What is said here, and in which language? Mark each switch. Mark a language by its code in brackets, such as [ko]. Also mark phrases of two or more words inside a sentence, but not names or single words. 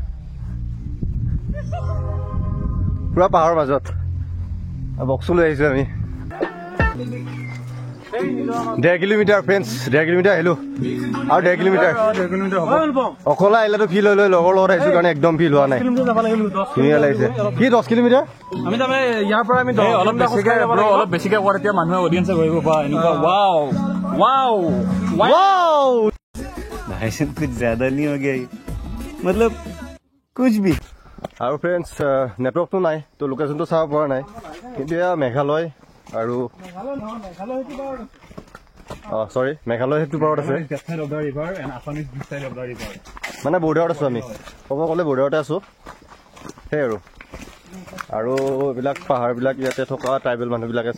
[as] পুৰা পাহাৰৰ মাজত বক্সো লৈ আহিছো আমি 1.5 কিলোমিটাৰ ফ্ৰেণ্ডছ 1.5 কিলোমিটাৰ আহিলো আৰু 1.5 কিলোমিটাৰ অকলে আহিলেতো ফিল হৈ লৈ লগৰ লগত আহিছো কাৰণে একদম ফিল হোৱা নাই ধুনীয়া লাগিছে কি 10 কিলোমিটাৰ আমি তাৰমানে ইয়াৰ পৰা আমি অলপ বেছিকে কোৱা তেতিয়া মানুহে অডিয়েন্সে কৰিব পা এনেকুৱা वाओ वाओ वाओ [hi] भाई से कुछ ज्यादा नहीं हो गया मतलब कुछ भी [as] আৰু ফ্ৰেণ্ডছ নেটৱৰ্কটো নাই তো লোকেশ্যনটো চাব পৰা নাই কিন্তু এয়া মেঘালয় আৰু সৰি মেঘালয় সেইটো পাৰত আছে মানে বৰ্ডাৰত আছো আমি ক'ব গ'লে বৰ্ডাৰতে আছো সেই আৰু এইবিলাক পাহাৰবিলাক ইয়াতে থকা ট্ৰাইবেল মানুহবিলাকে